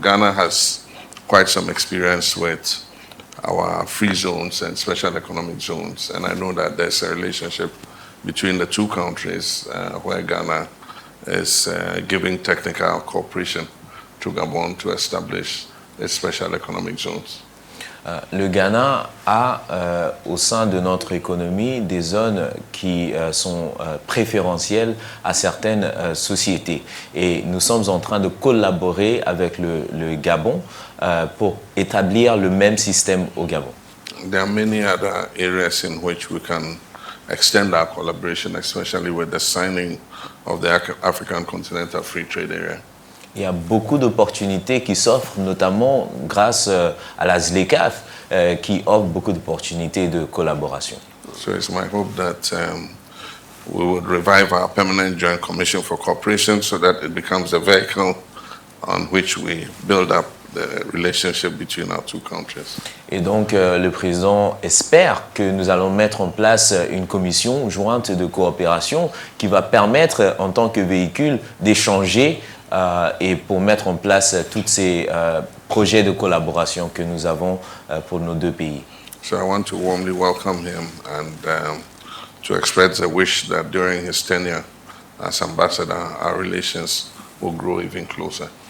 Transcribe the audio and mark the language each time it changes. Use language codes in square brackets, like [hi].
[en] Ghana has quite some experience with our free zones and special economic zones, and I know that there's a relationship between the 2 countries where Ghana is giving technical cooperation to Gabon to establish its special economic zones. [fr] Le Ghana a au sein de notre économie des zones qui sont préférentielles à certaines sociétés. Et nous sommes en train de collaborer avec le Gabon pour établir le même système au Gabon. [en] There are many other areas in which we can extend our collaboration, especially with the signing of the African Continental Free Trade Area. [fr] Il y a beaucoup d'opportunités qui s'offrent, notamment grâce à la ZLECAf, qui offre beaucoup d'opportunités de collaboration. [en] So it's my hope that we would revive our permanent joint commission for cooperation so that it becomes a vehicle on which we build up the relationship between our 2 countries. [fr] Et donc le président espère que nous allons mettre en place une commission jointe de coopération qui va permettre en tant que véhicule d'échanger et pour mettre en place tous ces projets de collaboration que nous avons pour nos 2 pays. [en] So I want to warmly welcome him and to express a wish that during his tenure as ambassador, our relations will grow even closer.